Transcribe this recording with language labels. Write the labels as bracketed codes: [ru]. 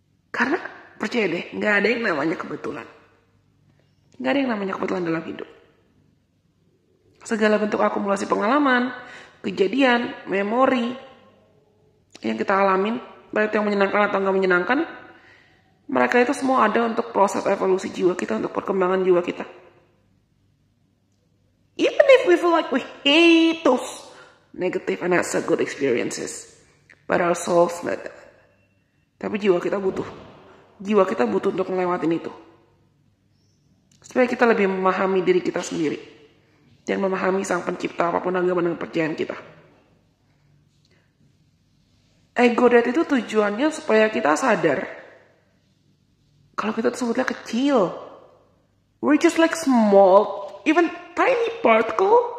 [id] Karena percaya deh, gak ada yang namanya kebetulan. Gak ada yang namanya kebetulan dalam hidup. Segala bentuk akumulasi pengalaman, kejadian, memori yang kita alamin, baik yang menyenangkan atau gak menyenangkan, mereka itu semua ada untuk proses evolusi jiwa kita, untuk perkembangan jiwa kita. [en] Even if we feel like we hate those negative and not so good experiences, but our souls not that. [id] Tapi jiwa kita butuh untuk melewatin itu, supaya kita lebih memahami diri kita sendiri dan memahami sang pencipta apapun agama dan kepercayaan kita. Ego death itu tujuannya supaya kita sadar kalau kita tuh sebetulnya kecil. [en] We're just like small, even tiny particle.